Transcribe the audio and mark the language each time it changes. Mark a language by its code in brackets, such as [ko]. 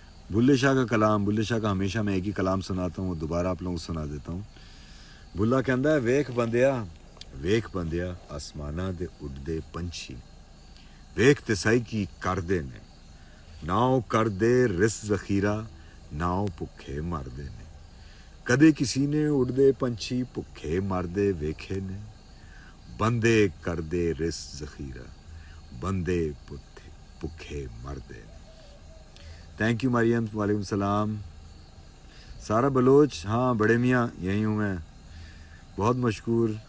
[ur] بلے شاہ کا کلام، بلے شاہ کا ہمیشہ میں ایک ہی کلام سناتا ہوں، وہ دوبارہ آپ لوگوں کو سنا دیتا ہوں. [pa] بلا کہندا ہے ویکھ بندیا آسماناں دے اڈدے پنچھی، ویکھ تے سائی کی کردے نے، ناؤ کردے رس ذخیرہ، ناؤ بھکھے مردے نے. کدے کسی نے اڈدے پنچھی بھکھے مردے ویکھے نے، بندے کردے رس ذخیرہ، بندے بھکھے مردے نے. [ur] تھینک یو مریم، وعلیکم السلام. سارا بلوچ، ہاں بڑے میاں یہیں ہوں میں. بہت مشکور.